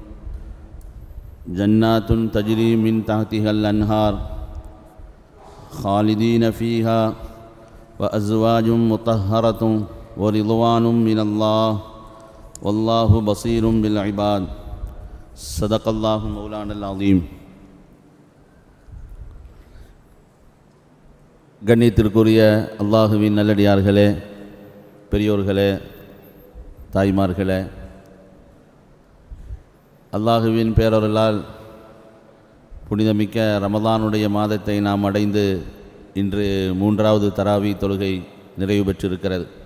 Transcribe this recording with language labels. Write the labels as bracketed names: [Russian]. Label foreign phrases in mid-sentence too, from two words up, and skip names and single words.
[Arabic] جنات تجري من تحتها الأنهار خالدين فيها وأزواج مطهرة ورضوان من الله والله بصير بالعباد صدق الله مولانا العظيم. [Tamil] கண்ணியத்திற்குரிய அல்லாஹுவின் நல்லடியார்களே, பெரியோர்களே, தாய்மார்களே, அல்லாஹுவின் பேரருளால் புனிதமிக்க ரமதானுடைய மாதத்தை நாம் அடைந்து இன்று 3வது தராவி தொழுகை நிறைவு பெற்றிருக்கிறது.